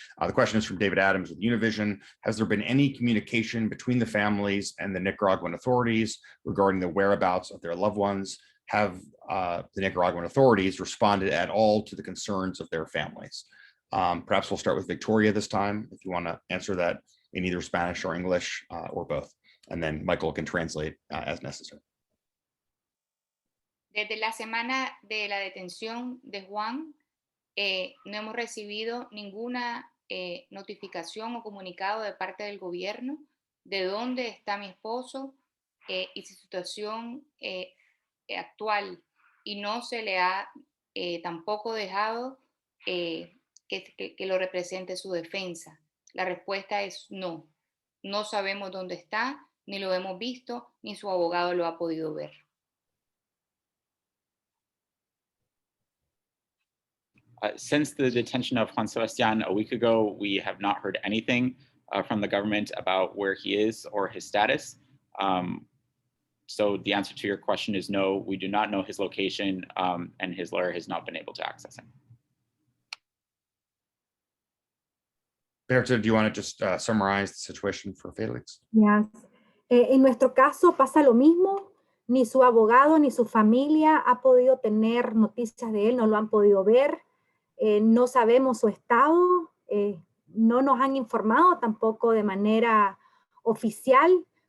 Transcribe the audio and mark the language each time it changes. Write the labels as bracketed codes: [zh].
[en] The question is from David Adams with Univision. Has there been any communication between the families and the Nicaraguan authorities regarding the whereabouts of their loved ones? Have the Nicaraguan authorities responded at all to the concerns of their families? Perhaps we'll start with Victoria this time, if you want to answer that in either Spanish or English or both. And then Michael can translate as necessary. [es] Desde la semana de la detención de Juan, no hemos recibido ninguna notificación o comunicado de parte del gobierno de dónde está mi esposo y su situación actual, y no se le ha tampoco dejado que lo represente su defensa. La respuesta es no. No sabemos dónde está, ni lo hemos visto, ni su abogado lo ha podido ver. [en] Since the detention of Juan Sebastián a week ago, we have not heard anything from the government about where he is or his status. So the answer to your question is no, we do not know his location, and his lawyer has not been able to access him. Berta, do you want to just summarize the situation for Félix? Yes. [es] En nuestro caso pasa lo mismo. Ni su abogado ni su familia ha podido tener noticias de él, no lo han podido ver. No sabemos su estado, no nos han informado tampoco de manera oficial.